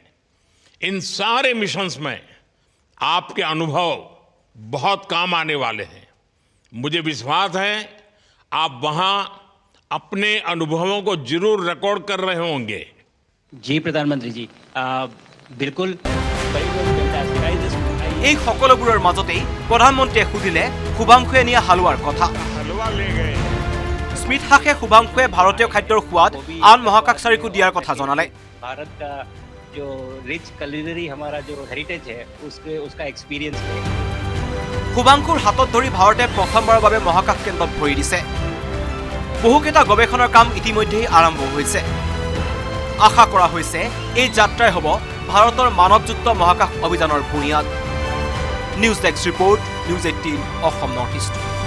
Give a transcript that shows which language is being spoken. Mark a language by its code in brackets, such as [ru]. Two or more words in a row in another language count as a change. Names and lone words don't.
[hi] इन सारे मिशंस में आपके अनुभव बहुत काम आने वाले हैं। मुझे विश्वास है आप वहां अपने अनुभवों को जरूर रिकॉर्ड कर रहे होंगे। जी प्रधानमंत्री जी, बिल्कुल। [as] এই সকলোবোৰৰ মাজতেই প্ৰধানমন্ত্ৰীয়ে সুধিলে শুভাংশুৱে নিয়া হালোৱাৰ কথা। [hi] हलवा ले गए। [as] স্মিতহাসে শুভাংশুৱে ভাৰতীয় খাদ্যৰ সোৱাদ আন মহাকাশচাৰীকো দিয়াৰ কথা জনালে। [hi] भारत का जो [en] rich culinary [hi] हमारा जो हेरिटेज है उसका एक्सपीरियंस है। [as] শুভাংশুৰ হাতত ধৰি ভাৰতে প্ৰথমবাৰৰ বাবে মহাকাশ কেন্দ্ৰত ভৰি দিছে। বহুকেইটা গৱেষণাৰ কাম ইতিমধ্যেই আৰম্ভ হৈছে। আশা কৰা হৈছে এই যাত্ৰাই হ'ব ভাৰতৰ মানৱযুক্ত মহাকাশ অভিযানৰ বুনিয়াদ। [en] News desk report, News 18 Assam North East.